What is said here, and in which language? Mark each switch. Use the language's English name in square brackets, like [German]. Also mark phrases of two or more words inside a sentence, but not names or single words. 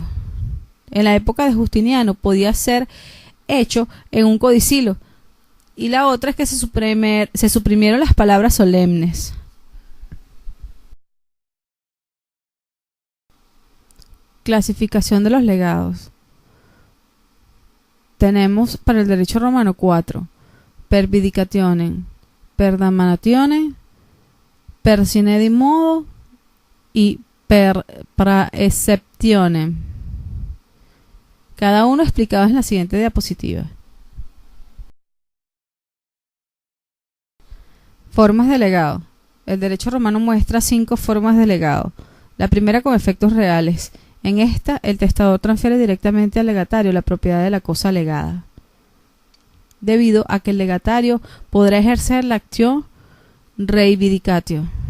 [Spanish] En la época de Justiniano podía ser hecho en un codicilo. Y la otra es que se suprimieron las palabras solemnes. Clasificación de los legados. Tenemos para el derecho romano 4: [Latin] per vindicationem, per damnationem, per sine di modo [Spanish] y [Latin] per praeceptionem. [Spanish] Cada uno explicado en la siguiente diapositiva. Formas de legado. El derecho romano muestra 5 formas de legado. La primera con efectos reales. En esta, el testador transfiere directamente al legatario la propiedad de la cosa legada, debido a que el legatario podrá ejercer la acción reivindicatio.